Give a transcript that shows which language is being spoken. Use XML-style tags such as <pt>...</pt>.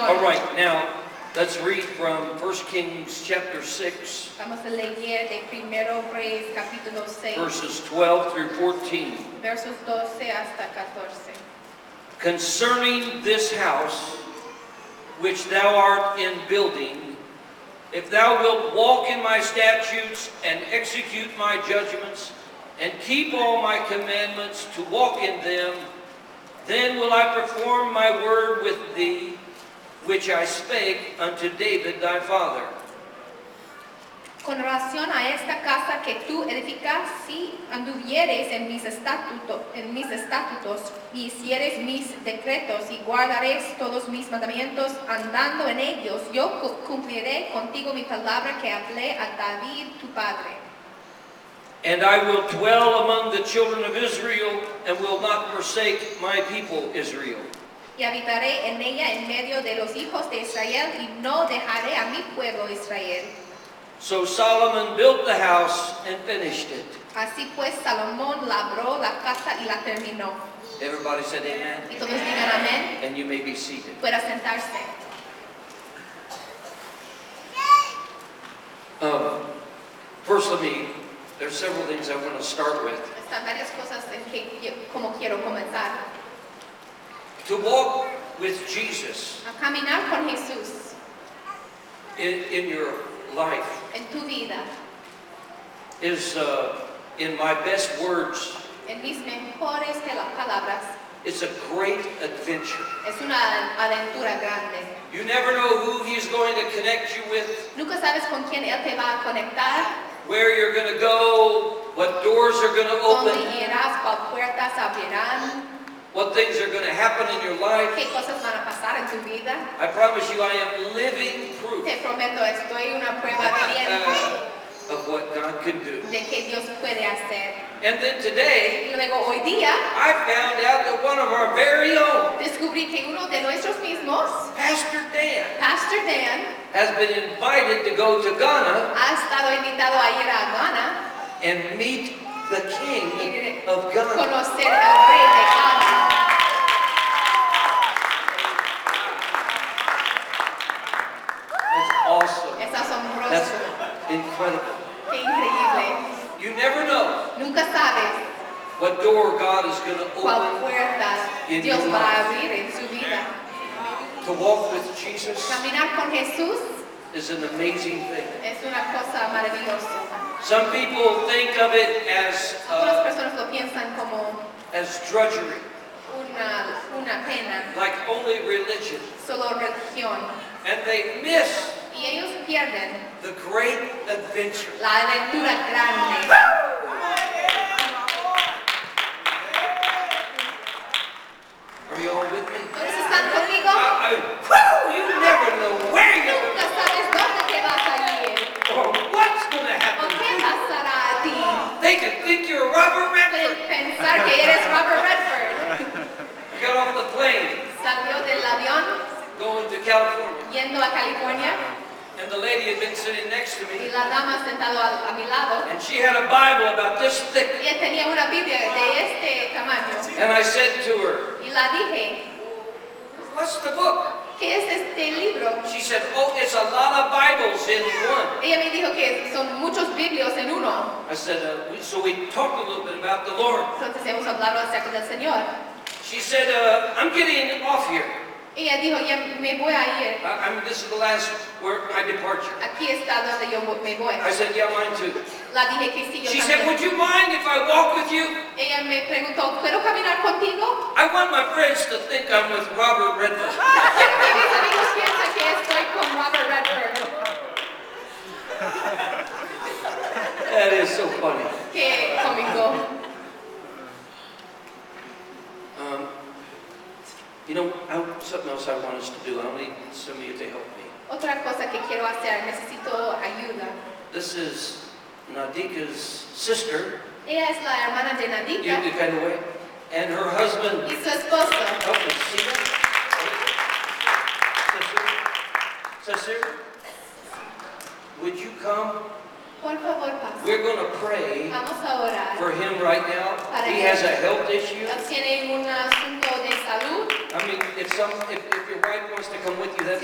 <en>All right, now let's read from 1 Kings chapter 6,</en> <es>Vamos a leer de Primero Reyes capítulo 6,</es> <en>verses 12 through 14.</en> <es>versos 12 hasta 14.</es> <en>Concerning this house which thou art in building, if thou wilt walk in my statutes and execute my judgments and keep all my commandments to walk in them, then will I perform my word with thee, which I spake unto David thy father.</en> <es>Con relación a esta casa que tú edificas, si anduvieres en mis estatutos y hicieres mis decretos y guardares todos mis mandamientos andando en ellos, yo cumpliré contigo mi palabra que hablé a David tu padre.</es> <en>And I will dwell among the children of Israel, and will not forsake my people Israel.</en> <es>Y habitaré en ella en medio de los hijos de Israel y no dejaré a mi pueblo Israel.</es> <en>So Solomon built the house and finished it.</en> <es>Así pues, Salomón labró la casa y la terminó.</es> <en>Everybody said amen.</en> <es>Y todos digan amén.</es> <en>And you may be seated.</en> <es>Pueda sentarse.</es> <en>First, there's several things I want to start with.</en> <es>Están varias cosas en como quiero comenzar.</es> <en>To walk with Jesus</en> <es>A caminar con Jesús</es> <en>in your life</en> <es>en tu vida.</es> <en>is, in my best words,</en> <es>En mis mejores palabras.</es> <en>it's a great adventure.</en> <es>Es una aventura grande.</es> <en>You never know who He's going to connect you with,</en> <es>Nunca sabes con quién Él te va a conectar,</es> <en>where you're going to go, what doors are going to</en> <es>dónde</es> <en>open,</en> <es>irás, cuál puertas abrirán,</es> <en>what things are going to happen in your life.</en> <es>qué cosas van a pasar en tu vida.</es> <en>I promise you, I am living proof</en> <es>Te prometo, estoy una prueba viviente</es> <en>of what God can do.</en> <es>de que Dios puede hacer.</es> <en>And then today,</en> <es>Y luego hoy día</es> <en>I found out that one of our very own,</en> <es>descubrí que uno de nuestros mismos,</es> <en>Pastor Dan,</en> <es>Pastor Dan,</es> <en>has been invited to go to Ghana</en> <es>ha estado invitado a ir a Ghana</es> <en>and meet the King</en> <es>y</es> <en>of Ghana.</en> <es>conocer al rey de Ghana.</es> <en>That's awesome.</en> <es>Es</es> <en>That's</en> <es>asombroso,</es> <en>incredible.</en> <es>qué increíble.</es> <en>You never know</en> <es>Nunca sabes</es> <en>what door God is going to</en> <es>cuál</es> <en>open.</en> <es>puerta Dios va a abrir en su vida.</es> <en>To walk with Jesus</en> <es>Caminar con Jesús</es> <en>is an amazing thing.</en> <es>es una cosa maravillosa.</es> <en>Some people think of it</en> <es>Algunas personas lo piensan como</es> <en>as drudgery,</en> <es>una pena,</es> <en>like only religion.</en> <es>solo religión.</es> <en>And they miss</en> <es>Y ellos pierden</es> <en>the great adventure.</en> <es>la aventura grande.</es> <en>Are you all with me?</en> <es>¿Todos están conmigo?</es> <en>You never know where you're going</en> <es>Nunca sabes dónde te vas a ir</es> <en>or what's going to</en> <es>o</es> <en>happen to</en> <es>qué</es> <en>you.</en> <es>pasará a ti.</es> <en>They could think you're Robert</en> <es>Pueden</es> <en>Redford.</en> <es>pensar que eres Robert Redford.</es> <en>Got off the plane</en> <es>Salió del avión</es> <en>going to California.</en> <es>yendo a California</es> <en>And the lady had been sitting next to</en> <es>y</es> <en>me.</en> <es>la dama sentado a mi lado.</es> <en>And she had a Bible about this thick.</en> <es>Y ella tenía una Biblia de este tamaño.</es> <en>And I said to her,</en> <es>Y la dije,</es> <en>what's the book?</en> <es>¿qué es este libro?</es> <en>She said, oh, it's a lot of Bibles in one.</en> <es>Ella me dijo que son muchos Biblios en uno.</es> <en>I said, so we talked a little bit about the Lord.</en> <es>Entonces hemos hablado acerca del Señor.</es> <en>She said, I'm getting off here.</en> <es>Ella dijo, ya me voy a ir.</es> <en>This is the last where my departure.</en> <es>Aquí está donde yo me voy.</es> <en>I said, yeah, mine too.</en> <es>La dije que sí, yo</es> <en>She said,</en> <es>también.</es> <en>would you mind if I walk with you?</en> <es>Ella me preguntó, ¿puedo caminar contigo?</es> <en>I want my friends to think I'm with Robert Redford.</en> <es>Quiero que mis amigos piensen que estoy con Robert Redford.</es> <en>That is so funny.</en> <es>Qué cómico.</es> <en>You know, something else I want us to do. I'll need some of you to help me.</en> <es>Otra cosa que quiero hacer, necesito ayuda.</es> <en>This is Nadika's sister,</en> <es>Ella es la hermana de</es> <en>you</en> <es>Nadika</es> <en>kind of way, and her husband.</en> <es>y su esposo.</es> <en>Help me see that. Sister, would you come?</en> <es>Por favor, pasa.</es> <en>We're going to pray</en> <es>Vamos a orar.</es> <en>for him right now. He has a health issue.</en> <es>Él tiene un asunto de salud.</es> <en>I mean, if your wife wants to come with you, that's</en>